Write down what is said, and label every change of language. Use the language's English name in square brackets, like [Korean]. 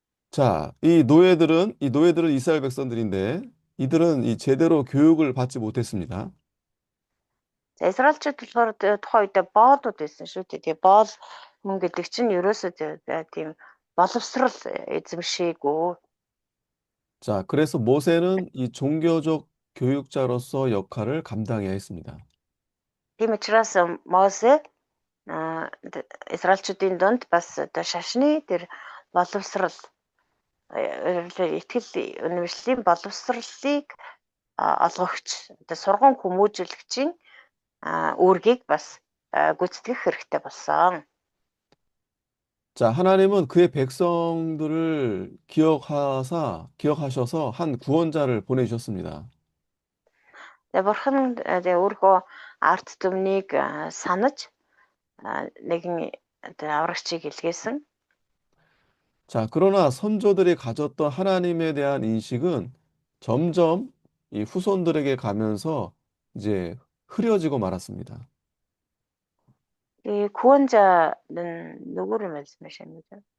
[Korean] 자, 이 노예들은 이스라엘 백성들인데 이들은 이 제대로 교육을 받지 못했습니다. [Mongolian] За Израильчууд болохоор тухайн үедээ боолууд байсан шүү дээ. Тэгээ боол мөн гэдэг чинь ерөөсөө тийм боловсрал эзэмшээгүй. [Korean] 자, 그래서 모세는 이 종교적 교육자로서 역할을 감당해야 했습니다. [Mongolian] Тийм учраас Мосе Израильчуудын дунд бас одоо шашны тэр боловсрал итгэл үнэмшлийн боловсролыг олгогч одоо сургууль хүмүүжүүлэгчийн үүргийг бас гүйцэтгэх хэрэгтэй болсон. [Korean] 자, 하나님은 그의 백성들을 기억하셔서 한 구원자를 보내주셨습니다. [Mongolian] Бурхан өөрийнхөө арт түмнийг санаж нэгэн аврагчийг илгээсэн. [Korean] 자, 그러나 선조들이 가졌던 하나님에 대한 인식은 점점 이 후손들에게 가면서 이제 흐려지고 말았습니다. 이 구원자는 누구를 말씀하시는 거죠?